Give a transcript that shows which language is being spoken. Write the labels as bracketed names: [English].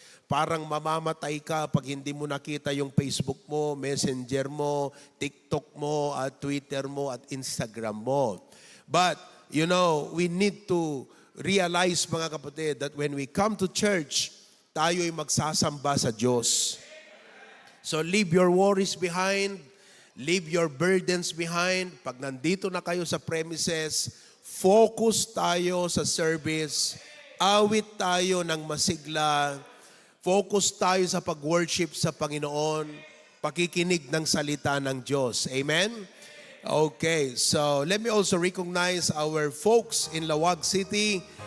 [Filipino] Parang mamamatay ka pag hindi mo nakita yung Facebook mo, Messenger mo, TikTok mo, at Twitter mo, at Instagram mo. [English] But, you know, we need to realize, mga kapatid, that when we come to church, [Filipino] tayo'y magsasamba sa Diyos. [English] So leave your worries behind, leave your burdens behind. [Filipino] Pag nandito na kayo sa premises, focus tayo sa service, awit tayo ng masigla, focus tayo sa pag-worship sa Panginoon, pakikinig ng salita ng Diyos. Amen? [English] Okay, so let me also recognize our folks in Lawag City.